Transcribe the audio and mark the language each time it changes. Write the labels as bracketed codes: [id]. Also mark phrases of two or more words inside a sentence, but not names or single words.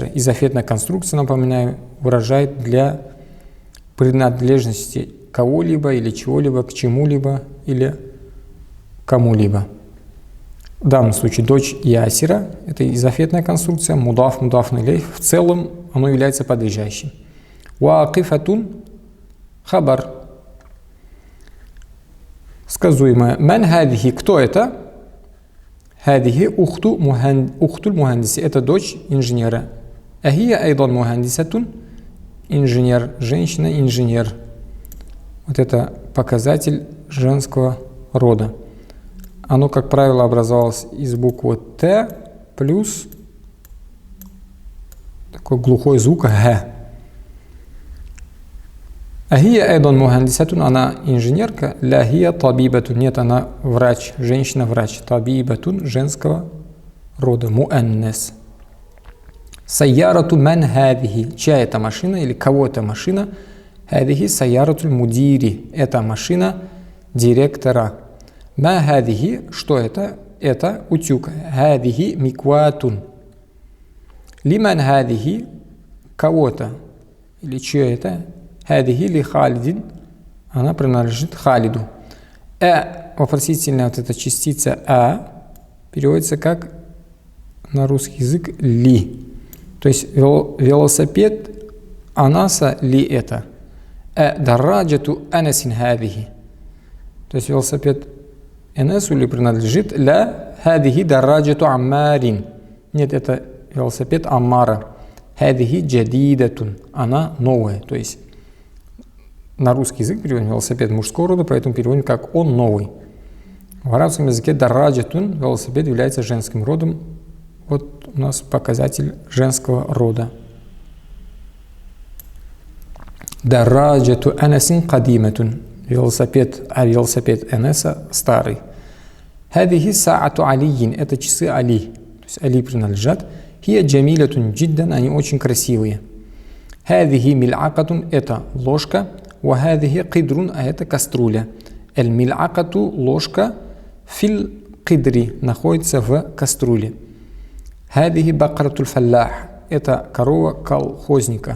[ru] Изофетная конструкция, напоминаю, выражает для принадлежности кого-либо или чего-либо к чему-либо или кому-либо. В данном случае дочь Ясира — это изофетная конструкция, [ar] مضاف إليه. [ru] В целом оно является подлежащим. [ar] واقفة خبر. [ru] Сказуемое. [ar] من هذه. [ru] Кто это? [ar] هذه أخت المهندس. [ru] Это дочь инженера. [ar] أهي أيضا مهندسة. [ru] Инженер. Женщина, инженер. Вот это показатель женского рода. Оно, как правило, образовалось из буквы Т плюс такой глухой звук Г. [ar] أهي أيضا مهندسة, [ru] она инженерка. [ar] لا هي طبيبة, [ru] нет, она врач, женщина-врач. Табибатун, женского рода. [ar] مؤنث. سيارة من هذه. [ru] Чья это машина или кого это машина? [ar] هذه سيارة المدير. [ru] Это машина директора. [ar] ما هذه, [ru] что это? Это утюг. [ar] هذه مكواة. لمن هذه, [ru] кого-то. Или чье это? [ar] هذه لخالد, [ru] она принадлежит Халиду. Вопросительная вот эта частица переводится как на русский язык ли. То есть велосипед Анаса ли это. [ar] دراجة أنس هذه. [ru] То есть велосипед Анасу ли принадлежит [ar] لا هذه دراجة عمار. [ru] Нет, это велосипед Аммара. [ar] هذه جديدة. [ru] Она новая. То есть на русский язык переводим велосипед мужского рода, поэтому переводим как он новый. В арабском языке дараджатун, велосипед, является женским родом. Вот у нас показатель женского рода. [ar] دراجة أنس قديمة. [ru] Велосипед, а велосипед Анаса старый. [ar] هذه ساعة علي. [ru] Это часы Али. То есть Али принадлежат. [ar] هي جميلة جدا. [ru] Они очень красивые. [ar] هذه ملعقة. [ru] Это ложка. [ar] وهذه قدر, [ru] а это кастрюля. Эль-мил'акату, ложка, [ar] في القدر, [ru] находится в кастрюле. [ar] هذه بقرة الفلاح, [ru] это корова колхозника.